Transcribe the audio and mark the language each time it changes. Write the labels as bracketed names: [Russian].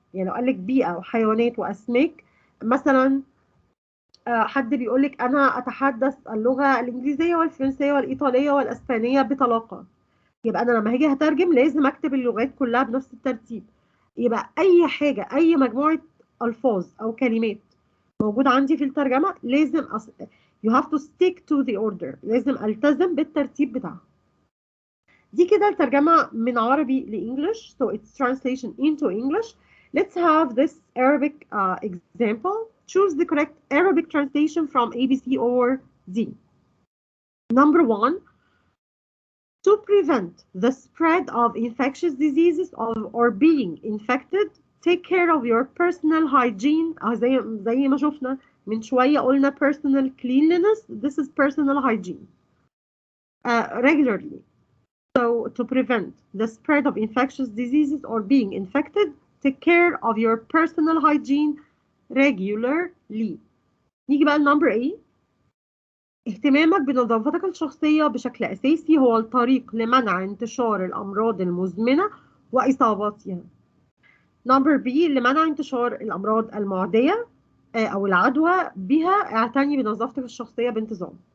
[Arabic] يعني لو قال لك بيئة وحيوانات وأسماك مثلا حد بيقول لك أنا أتحدث اللغة الإنجليزية والفرنسية والإيطالية والأسبانية بطلاقة، يبقى أنا لما هاجي هترجم لازم أكتب اللغات كلها بنفس الترتيب. يبقى أي حاجة أي مجموعة ألفاظ أو كلمات موجود عندي في الترجمة لازم [English] you have to stick to the order. [Arabic] لازم ألتزم بالترتيب بتاعها. دي كده الترجمة من عربي لإنجلش. [English] So it's translation into English. Let's have this Arabic example. Choose the correct Arabic translation from A, B, C, or D. Number one, to prevent the spread of infectious diseases or being infected, take care of your personal hygiene. [Arabic] زي ما شفنا من شوية قلنا personal cleanliness. [English] This is personal hygiene. Regularly. So to prevent the spread of infectious diseases or being infected, take care of your personal hygiene regularly. [Arabic] نيجي بقى [English] number A. [Arabic] اهتمامك بنظافتك الشخصية بشكل أساسي هو الطريق لمنع انتشار الأمراض المزمنة وإصابتها. [English] Number B. [Arabic] لمنع انتشار الأمراض المعدية أو العدوى بها، اعتني بنظافتك الشخصية بانتظام.